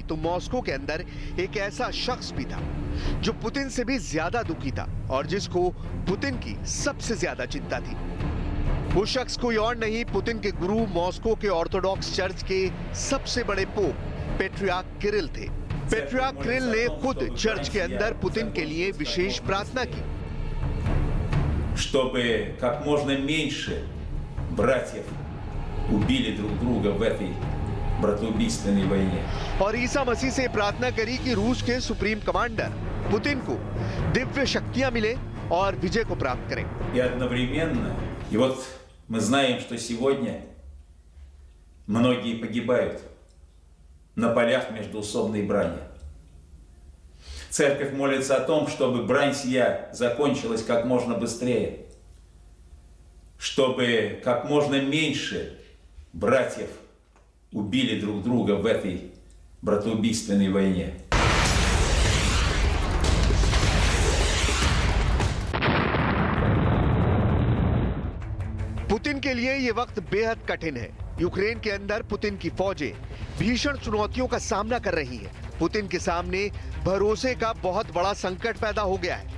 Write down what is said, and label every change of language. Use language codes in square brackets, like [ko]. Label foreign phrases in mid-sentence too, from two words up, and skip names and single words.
[hi] तो मॉस्को के अंदर एक ऐसा शख्स भी था जो पुतिन से भी ज्यादा दुखी था और जिसको पुतिन की सबसे ज्यादा चिंता थी। वो शख्स कोई और नहीं, पुतिन के गुरु, मॉस्को के ऑर्थोडॉक्स चर्च के सबसे बड़े पोप पैट्रियार्क किरिल थे। पैट्रियार्क किरिल ने खुद चर्च के अंदर पुतिन के लिए विशेष प्रार्थना की, [ru] чтобы как можно меньше братьев убили друг друга в этой братоубийственной войне। [hi] और ईसा मसीह से प्रार्थना करी कि रूस के [en] supreme commander [hi] पुतिन को दिव्य शक्तियां मिले और विजय को प्राप्त करें। [ru] И одновременно, и вот мы знаем, что сегодня многие погибают на полях междоусобной брани. Церковь молится о том, чтобы брань сия закончилась как можно быстрее, чтобы как можно меньше братьев убили друг друга в этой братоубийственной войне. [hi] पुतिन के लिए यह वक्त बेहद कठिन है। यूक्रेन के अंदर पुतिन की फौजें भीषण चुनौतियों का सामना कर रही हैं। पुतिन के सामने भरोसे का बहुत बड़ा संकट पैदा हो गया है।